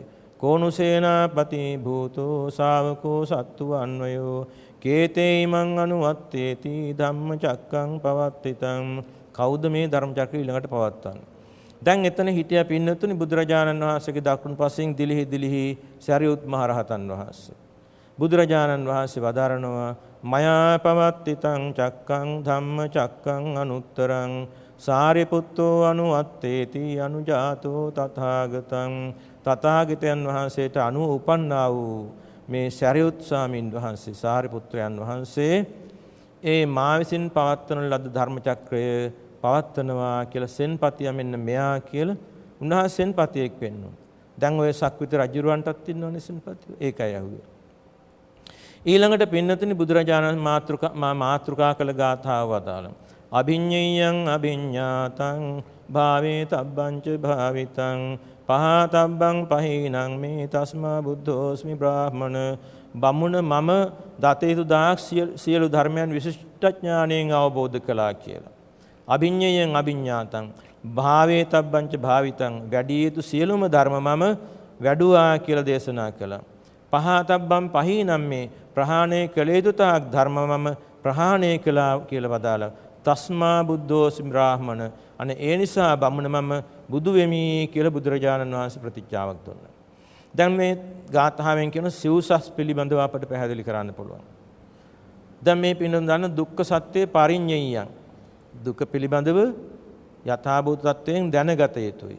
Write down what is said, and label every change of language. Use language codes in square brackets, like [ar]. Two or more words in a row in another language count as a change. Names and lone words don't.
[pi] කෝණු සේනාපති භූතෝ ශාවකෝ සත්තු අන්වයෝ කේතේ ඉමං අනුවත්තේති ධම්ම චක්කං පවත්තිතං. [si] කවුද මේ ධර්ම චක්‍රය ඊළඟට පවත්වන්නේ? දැන් එතන හිටියා පින්නතුනි බුදුරජාණන් වහන්සේගේ දකුණු පසින් දිලිහි සරියුත් මහ රහතන් වහන්සේ. බුදුරජාණන් වහන්සේ වදාරනවා [pi] මයා පවත්තිතං චක්කං ධම්ම චක්කං අනුත්තරං සාරිපුත්තෝ අනුවත්තේති අනුජාතෝ තථාගතං. [si] තථාගතයන් වහන්සේට අනුව උපන්නා වූ මේ සරියුත් ස්වාමීන් වහන්සේ සාරිපුත්‍රයන් වහන්සේ ඒ මා විසින් පවත්වන ලද ධර්ම චක්‍රය පවත්වනවා කියලා සෙන්පතිය මෙන්න මෙයා කියලා උන්වහන්සේ සෙන්පතියෙක් වෙන්න ඕන. දැන් ඔය සක්විති රජුරවන්ටත් ඉන්නවනේ සෙන්පතිය. ඒකයි අහුවේ. ඊළඟට පින්නතුනි බුදුරජාණන් මාතෘකා කළ ගාථාව වදාළා. [pi] අභිඤ්ඤයං අභිඤ්ඤාතං භාවේ තබ්බංච භාවිතං පහතබ්බං පහීනං මේ තස්මා බුද්ධෝස්මි බ්‍රාහ්මණ. [si] බමුණ මම දත යුතු දාක් සියලු ධර්මයන් විශිෂ්ට ඥාණයෙන් අවබෝධ කළා කියලා. [pi] අභිඤ්ඤයං අභිඤ්ඤාතං භාවේ තබ්බංච භාවිතං [si] වැඩි යුතු සියලුම ධර්ම මම වැඩුවා කියලා දේශනා කළා. [pi] පහතබ්බං පහීනං මේ [si] ප්‍රහාණය කළ යුතු තාක් ධර්ම මම ප්‍රහාණය කළා කියලා වදාළා. [pi] තස්මා බුද්ධෝස්මි බ්‍රාහ්මණ. [si] අනේ ඒ නිසා බමුණ මම බුදු වෙමි කියලා බුදුරජාණන් වහන්සේ ප්‍රතිඥාවක් දුන්නා. දැන් මේ ගාථාවෙන් කියන සිව්සස් පිළිබඳව අපට පැහැදිලි කරන්න පුළුවන්. දැන් මේ පින්නොන් දන්න දුක්ඛ සත්‍ය පරිඤ්ඤයයන්. දුක පිළිබඳව යථාභූත තත්වයෙන් දැනගත යුතුයි.